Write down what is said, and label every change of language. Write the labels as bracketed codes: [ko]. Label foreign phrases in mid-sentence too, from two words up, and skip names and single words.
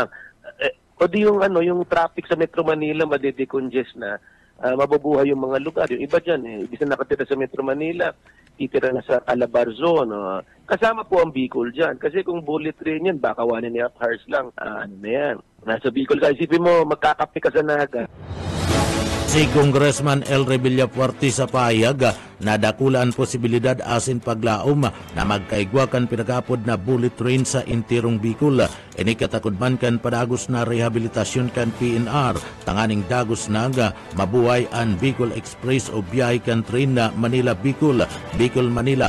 [tl] O di yung traffic sa [en] Metro Manila, [tl] madedecongest na, mabubuhay yung mga lugar. Yung iba dyan, ibig na nakatira sa [en] Metro Manila, [tl] titira na sa Calabarzon. Kasama po ang Bicol dyan. Kasi kung [en] bullet train [tl] yan, baka [en] 1.5 hours [tl] lang. Ano na yan? Nasa Bicol ka. Isipin mo, magkakape ka sa Naga. [bik] Si Congressman El Villafuerte sa pahayag na dakulaan posibilidad asin paglaom na magkaigwakan pinagapod na [en] bullet train [bik] sa intirong Bicol. Ini katakudman kan padagos na rehabilitasyon kan PNR tanganing dagos na mabuhay ang Bicol Express o biyahe kan train na Manila-Bicol, Bicol-Manila.